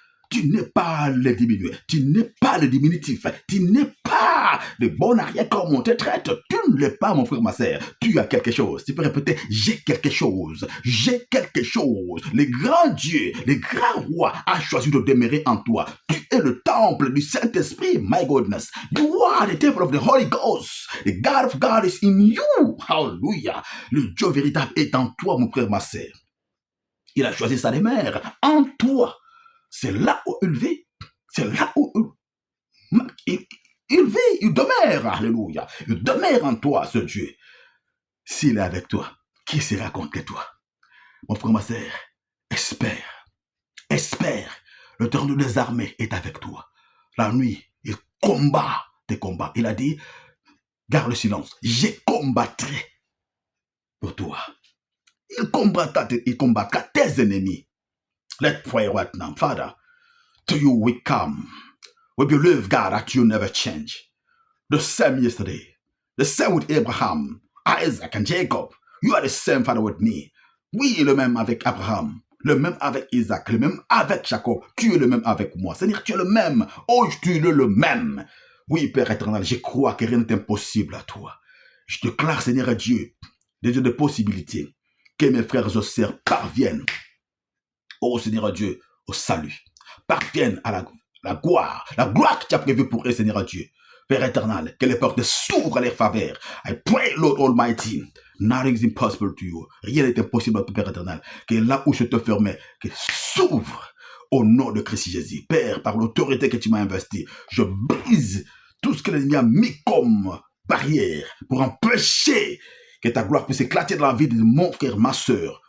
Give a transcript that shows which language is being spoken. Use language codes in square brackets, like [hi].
[fr] Tu n'es pas le diminué. Tu n'es pas le diminutif. Tu n'es pas le bon arrière comme on te traite. Tu ne l'es pas, mon frère, ma sœur. Tu as quelque chose. Tu peux répéter, j'ai quelque chose. J'ai quelque chose. Le grand Dieu, le grand roi a choisi de demeurer en toi. Tu es le temple du Saint-Esprit. [en] My goodness. You are the temple of the Holy Ghost. The God of God is in you. Hallelujah. [fr] Le Dieu véritable est en toi, mon frère, ma sœur. Il a choisi sa demeure en toi. C'est là où il vit. C'est là où il vit, il demeure. Alléluia. Il demeure en toi, ce Dieu. S'il est avec toi, qui sera contre toi? Mon frère, ma sœur, espère. Espère. Le L'éternel des armées est avec toi. La nuit, il combat tes combats. Il a dit, garde le silence. Je combattrai pour toi. Il combattra tes ennemis. [en] Let's pray right now. Father, to you we come. We believe, God, that you never change. The same yesterday, the same with Abraham, Isaac and Jacob. You are the same, Father, with me. [fr] Oui, le même avec Abraham, le même avec Isaac, le même avec Jacob. Tu es le même avec moi. Seigneur, tu es le même. Oh, tu es le même. Oui, Père éternel, je crois que rien n'est impossible à toi. Je déclare, Seigneur Dieu, des dieux de possibilités, que mes frères et sœurs parviennent, oh Seigneur Dieu, au salut, parviennent à la gloire que tu as prévue pour eux, Seigneur Dieu. Père éternel, que les portes s'ouvrent à leur faveur. [en] I pray, Lord Almighty, nothing is impossible to you. [fr] Rien n'est impossible à toi, Père éternel. Que là où je te fermais, que s'ouvre au nom de Christ Jésus. Père, par l'autorité que tu m'as investie, je brise tout ce que l'ennemi a mis comme barrière pour empêcher que ta gloire puisse éclater dans la vie de mon frère, ma soeur.